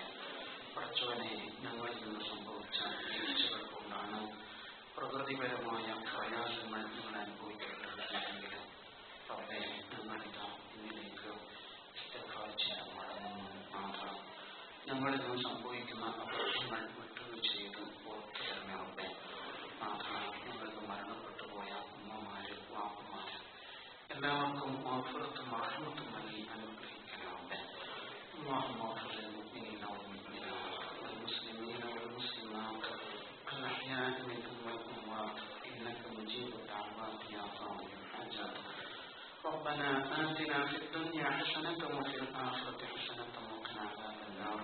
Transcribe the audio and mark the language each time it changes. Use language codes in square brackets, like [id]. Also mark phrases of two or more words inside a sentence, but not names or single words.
[ml] പഠിച്ചവനെ ഞങ്ങളിൽ നിന്ന് സംഭവിച്ച വീഴ്ചകൾ കൊണ്ടാണ് പ്രകൃതിപരമായ പ്രയാസങ്ങൾ ഞങ്ങൾ അനുഭവിക്കേണ്ടതെങ്കിൽ റബ്ബേ, ഞങ്ങളിതാ ഇന്നിലേക്ക് ഇസ്തിഗ്ഫാർ ചെയ്യാൻ മടങ്ങുന്നു. മാത്രം ഞങ്ങളിൽ നിന്ന് സംഭവിക്കുന്ന അബദ്ധങ്ങൾ വിട്ടുവീഴ്ച ചെയ്ത് പുറത്തു തരണേ റബ്ബേ. മാത്രം ഞങ്ങൾക്ക് മരണപ്പെട്ടു പോയ ഉമ്മമാര്, വാപ്പമാര് എല്ലാവർക്കും മഗ്ഫിറത്തും റഹ്മത്തും നൽകി അനുഗ്രഹിക്കണേ റബ്ബേ. [ar] اللهم اغفر للمؤمنين والمؤمنات والمسلمين والمسلمات الأحياء منهم والأموات إنك مجيب الدعوات يا قاضي الحاجات. ربنا آتنا في الدنيا حسنة وفي الآخرة حسنة وقنا عذاب النار.